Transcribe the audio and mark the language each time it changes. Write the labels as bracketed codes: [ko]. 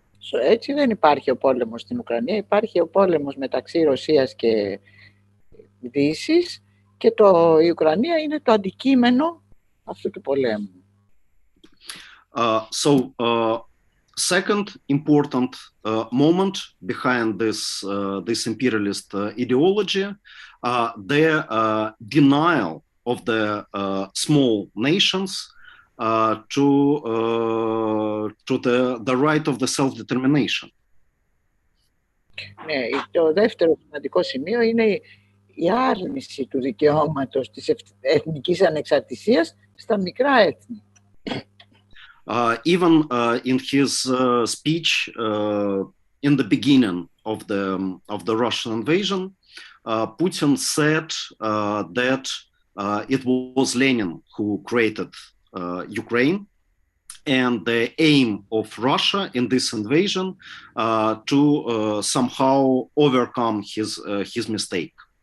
[el] So, έτσι δεν υπάρχει ο πόλεμος στην Ουκρανία, υπάρχει ο πόλεμος μεταξύ Ρωσίας και Δύσης και η Ουκρανία είναι το αντικείμενο αυτού του πολέμου. [en] So, second important moment behind this imperialist ideology, the denial of the small nations to the right of the self-determination. [el] Ναι, το δεύτερο σημαντικό σημείο είναι η άρνηση του δικαιώματος της εθνικής ανεξαρτησίας στα μικρά έθνη. [en] Even in his speech in the beginning of the Russian invasion, Putin said that it was Lenin who created Ukraine, and the aim of Russia in this invasion to somehow overcome his mistake.